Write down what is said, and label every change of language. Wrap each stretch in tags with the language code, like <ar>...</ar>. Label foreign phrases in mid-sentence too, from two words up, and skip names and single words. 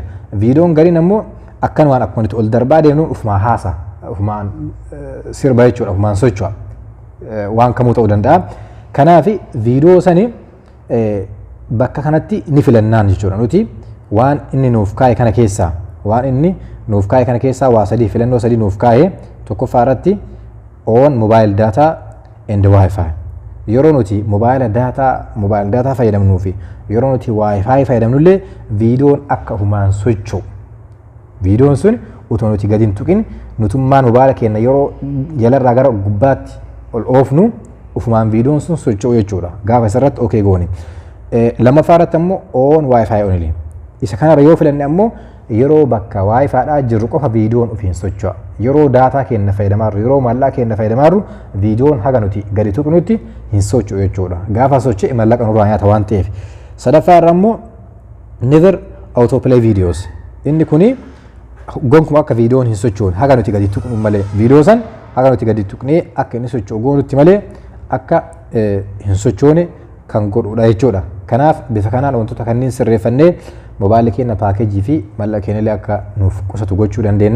<om>Viidiyoon gariin ammoo akkanumaan akkuma nuti ol darbaa deemnu ufumaan haasa, ufumaan sirba jechuudha, ufumaan socho'a. Waan kamuu ta'uu danda'a. Kanaaf viidiyoo sanii bakka kanatti ni filannaan jechuudha. Nuti waan inni nuuf kaa'e kana keessaa waa sadii filannoo sadii nuuf kaa'e tokkoffaa irratti</om> <en>on mobile data and wifi</en> <om>yeroo nuti mobaayila daataa fayyadamnuu fi yeroo nuti waayifaayi fayyadamnullee viidiyoon akka ufumaan socho'u. Viidiyoon sun utuma nuti gadi hin tuqin nutummaan mobaayila keenya yeroo jalarraa gara gubbaatti ol oofnu ufumaan viidiyoon sun socho'u jechuudha. Gaafa isarratti okee goone. Lammaffaa irratti ammoo</om> <en>on waayifaayi onili.</en> <om>Isa kanarra yoo filanne ammoo yeroo bakka waayifaadhaa jirru qofa viidiyoon ofiin socho'a. Yeroo daataa keenya fayyadamaarru yeroo maallaqaa keenya fayyadamaarru viidiyoon haga nuti gadi tuqnutti hin socho'u jechuudha. Gaafa socho'e maallaqa nurraa nyaata waan ta'eef. Sadaffaa irra ammoo</om> <en>never autoplay videos.</en> <om>Inni kuni gonkumaa akka viidiyoon hin socho'uun haga nuti gadi tuqnu malee viidiyoo san haga nuti gadi tuqnee akka inni socho'u goonutti malee akka hin sochoone kan godhudha jechuudha. Kanaaf bifa kanaan wantoota kanneen sirreeffannee mobaayilii keenya paakeejii fi maallaqa keenya illee akka nuuf qusatu gochuu dandeenya.</om>